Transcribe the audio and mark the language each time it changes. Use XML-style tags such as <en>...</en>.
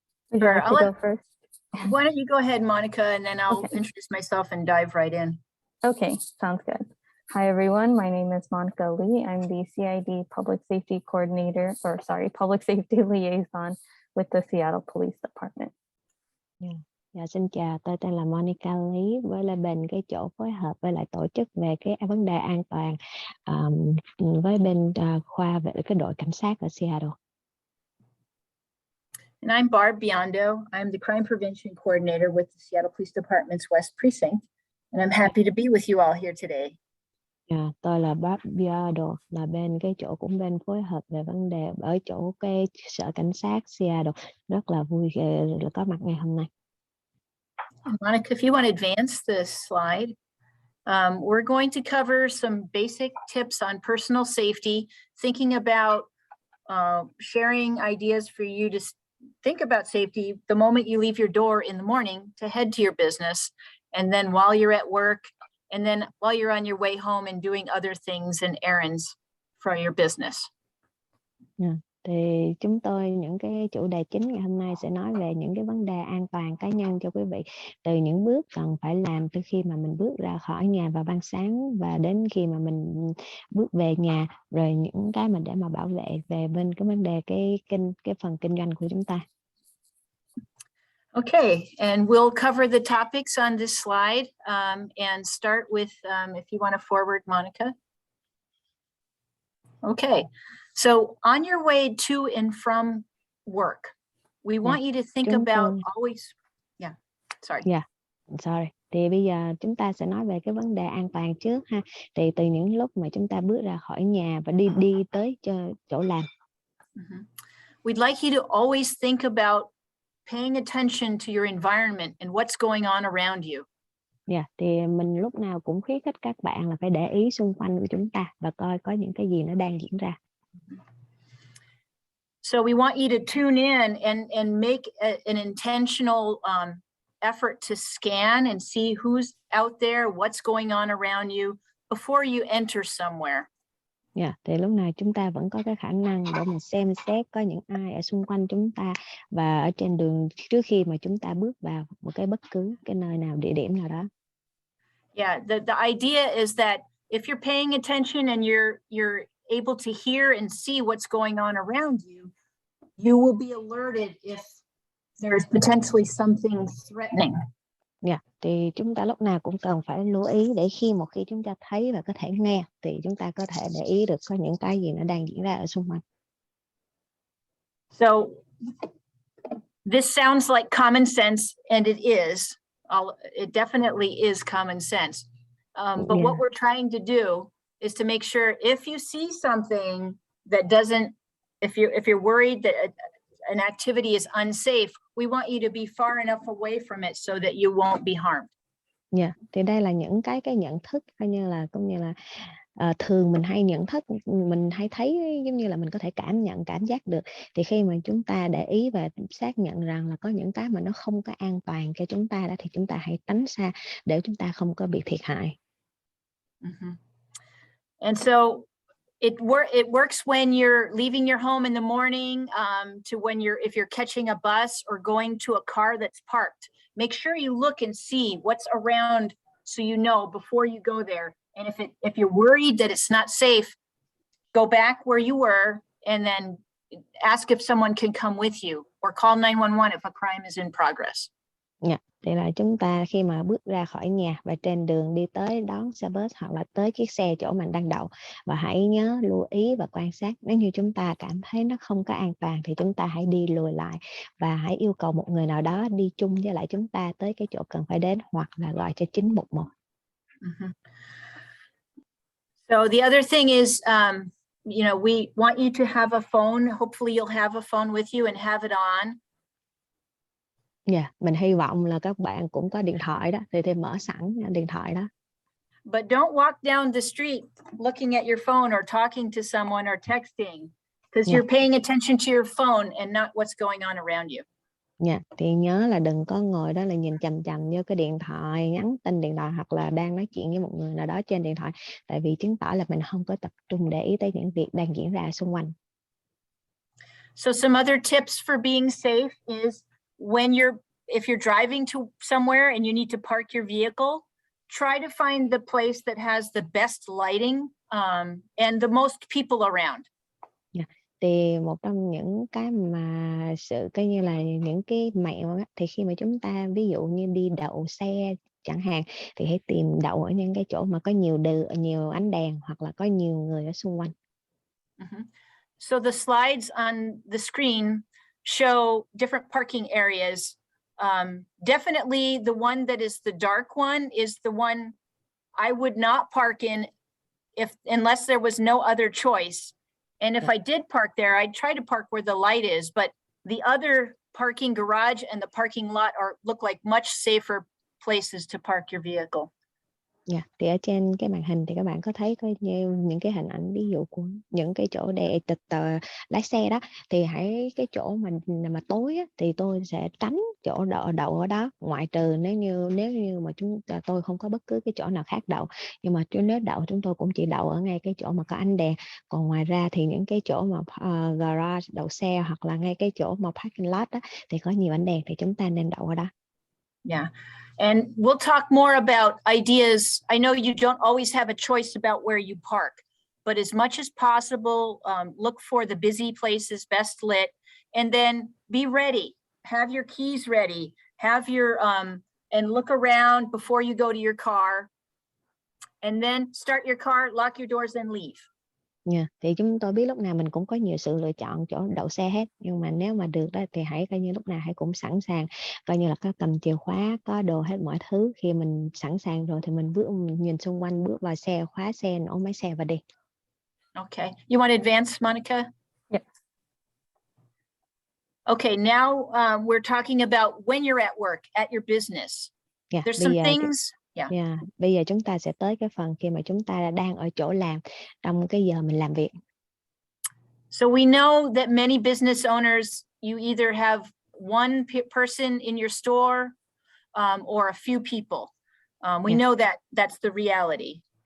<en>Would you like to go first? Why don't you go ahead, Monica, and then I'll introduce myself and dive right in. Okay, sounds good. Hi, everyone. My name is Monica Lee. I'm the CID Public Safety Coordinator, or sorry, Public Safety Liaison with the Seattle Police Department.</en> <vi>Dạ, xin chào, tôi tên là Monica Lý với lại bên cái chỗ phối hợp với lại tổ chức về cái vấn đề an toàn với bên khoa về cái đội cảnh sát ở Seattle.</vi> <en>And I'm Barb Biondo. I'm the Crime Prevention Coordinator with the Seattle Police Department's West Precinct. And I'm happy to be with you all here today.</en> <vi>Yeah, tôi là Barb Biondo, là bên cái chỗ cũng bên phối hợp về vấn đề ở chỗ cái sở cảnh sát Seattle. Rất là vui là có mặt ngày hôm nay.</vi> <en>Monica, if you want to advance the slide, we're going to cover some basic tips on personal safety, thinking about sharing ideas for you to think about safety the moment you leave your door in the morning to head to your business, and then while you're at work, and then while you're on your way home and doing other things and errands for your business. Yeah.</en> <vi>Thì chúng tôi những cái chủ đề chính ngày hôm nay sẽ nói về những cái vấn đề an toàn cá nhân cho quý vị, từ những bước cần phải làm từ khi mà mình bước ra khỏi nhà vào ban sáng và đến khi mà mình bước về nhà, rồi những cái mà để mà bảo vệ về bên cái vấn đề cái phần kinh doanh của chúng ta.</vi> <en>Okay, and we'll cover the topics on this slide and start with, if you want to forward, Monica. Okay. So on your way to and from work, we want you to think about always, sorry.</en> <vi>Thì bây giờ chúng ta sẽ nói về cái vấn đề an toàn trước ha. Thì từ những lúc mà chúng ta bước ra khỏi nhà và đi tới chỗ làm.</vi> <en>We'd like you to always think about paying attention to your environment and what's going on around you.</en> <vi>Thì mình lúc nào cũng khuyến khích các bạn là phải để ý xung quanh của chúng ta và coi có những cái gì nó đang diễn ra.</vi> <en>So we want you to tune in and make an intentional effort to scan and see who's out there, what's going on around you before you enter somewhere.</en> <vi>Thì lúc nào chúng ta vẫn có cái khả năng để mà xem xét có những ai ở xung quanh chúng ta và ở trên đường trước khi mà chúng ta bước vào một cái bất cứ cái nơi nào, địa điểm nào đó.</vi> <en>Yeah, the idea is that if you're paying attention and you're able to hear and see what's going on around you, you will be alerted if there's potentially something threatening.</en> <vi>Thì chúng ta lúc nào cũng cần phải lưu ý để một khi chúng ta thấy và có thể nghe thì chúng ta có thể để ý được có những cái gì nó đang diễn ra ở xung quanh.</vi> <en>So this sounds like common sense, and it is. It definitely is common sense. But what we're trying to do is to make sure if you see something that doesn't, if you're worried that an activity is unsafe, we want you to be far enough away from it so that you won't be harmed.</en> <vi>Thì đây là những cái nhận thức cũng như là thường mình hay nhận thức, mình hay thấy giống như là mình có thể cảm giác được. Thì khi mà chúng ta để ý và xác nhận rằng là có những cái mà nó không có an toàn cho chúng ta đó, thì chúng ta hãy tránh xa để chúng ta không có bị thiệt hại.</vi> <en>And so it works when you're leaving your home in the morning to when if you're catching a bus or going to a car that's parked. Make sure you look and see what's around so you know before you go there. And if you're worried that it's not safe, go back where you were and then ask if someone can come with you, or call 911 if a crime is in progress.</en> <vi>Dạ, thì là chúng ta khi mà bước ra khỏi nhà và trên đường đi tới đón xe bus hoặc là tới chiếc xe chỗ mình đang đậu, và hãy nhớ lưu ý và quan sát, nếu như chúng ta cảm thấy nó không có an toàn thì chúng ta hãy đi lùi lại và hãy yêu cầu một người nào đó đi chung với lại chúng ta tới cái chỗ cần phải đến, hoặc là gọi cho 911.</vi> <en>So the other thing is, we want you to have a phone. Hopefully you'll have a phone with you and have it on.</en> <vi>Dạ, mình hy vọng là các bạn cũng có điện thoại đó, thì mở sẵn điện thoại đó.</vi> <en>But don't walk down the street looking at your phone or talking to someone or texting, because you're paying attention to your phone and not what's going on around you.</en> <vi>Dạ, thì nhớ là đừng có ngồi đó là nhìn chằm chằm vô cái điện thoại, nhắn tin điện thoại hoặc là đang nói chuyện với một người nào đó trên điện thoại, tại vì chứng tỏ là mình không có tập trung để ý tới những việc đang diễn ra xung quanh.</vi> <en>So some other tips for being safe is if you're driving to somewhere and you need to park your vehicle, try to find the place that has the best lighting and the most people around.</en> <vi>Thì một trong những cái mà sự coi như là những cái mẹo thì khi mà chúng ta ví dụ như đi đậu xe chẳng hạn, thì hãy tìm đậu ở những cái chỗ mà có nhiều ánh đèn hoặc là có nhiều người ở xung quanh.</vi> <en>So the slides on the screen show different parking areas. Definitely the one that is the dark one is the one I would not park in unless there was no other choice. And if I did park there, I'd try to park where the light is, but the other parking garage and the parking lot look like much safer places to park your vehicle.</en> <vi>Dạ, thì ở trên cái màn hình thì các bạn có thấy có những cái hình ảnh ví dụ của những cái chỗ để lái xe đó, thì hãy cái chỗ mà tối á, thì tôi sẽ tránh chỗ đậu ở đó, ngoại trừ nếu như mà tôi không có bất cứ cái chỗ nào khác đậu, nhưng mà nếu đậu chúng tôi cũng chỉ đậu ở ngay cái chỗ mà có ánh đèn, còn ngoài ra thì những cái chỗ mà garage đậu xe hoặc là ngay cái chỗ mà parking lot đó, thì có nhiều ánh đèn thì chúng ta nên đậu ở đó.</vi> <en>Yeah. And we'll talk more about ideas. I know you don't always have a choice about where you park, but as much as possible, look for the busy places, best lit, and then be ready. Have your keys ready. Have your, and look around before you go to your car. And then start your car, lock your doors, and leave. Yeah.</en> <vi>Thì chúng tôi biết lúc nào mình cũng có nhiều sự lựa chọn chỗ đậu xe hết, nhưng mà nếu mà được đó thì hãy coi như lúc nào hãy cũng sẵn sàng, coi như là có cầm chìa khóa, có đồ hết mọi thứ. Khi mình sẵn sàng rồi thì mình nhìn xung quanh, bước vào xe, khóa xe, nổ máy xe và đi.</vi> <en>Okay, you want to advance, Monica? Yes. Okay, now we're talking about when you're at work, at your business. Yeah, there's some things. Yeah.</en> <vi>Bây giờ chúng ta sẽ tới cái phần khi mà chúng ta đang ở chỗ làm trong cái giờ mình làm việc.</vi> <en>So we know that many business owners, you either have one person in your store or a few people. We know that that's the reality.</en>